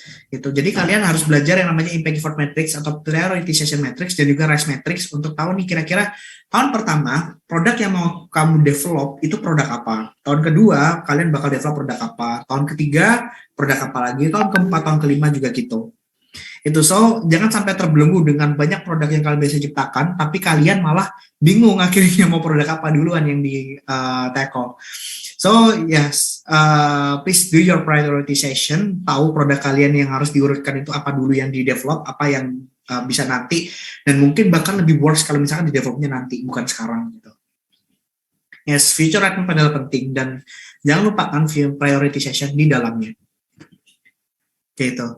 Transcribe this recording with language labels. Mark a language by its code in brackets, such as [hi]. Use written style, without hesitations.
[id] Gitu. Jadi kalian harus belajar yang namanya impact effort matrix atau prioritization matrix dan juga risk matrix untuk tahu nih kira-kira tahun pertama produk yang mau kamu develop itu produk apa. Tahun kedua kalian bakal develop produk apa. Tahun ketiga produk apa lagi. Tahun keempat, tahun kelima juga gitu. Itu so jangan sampai terbelenggu dengan banyak produk yang kalian biasa ciptakan, tapi kalian malah bingung akhirnya mau produk apa duluan yang di tackle. [en] So yes, please do your prioritization. [id] Tahu produk kalian yang harus diurutkan itu apa dulu yang di develop, apa yang bisa nanti, dan mungkin bahkan lebih worse kalau misalkan di developnya nanti bukan sekarang gitu. Yes, future roadmap adalah penting dan jangan lupakan prioritization di dalamnya. Gitu.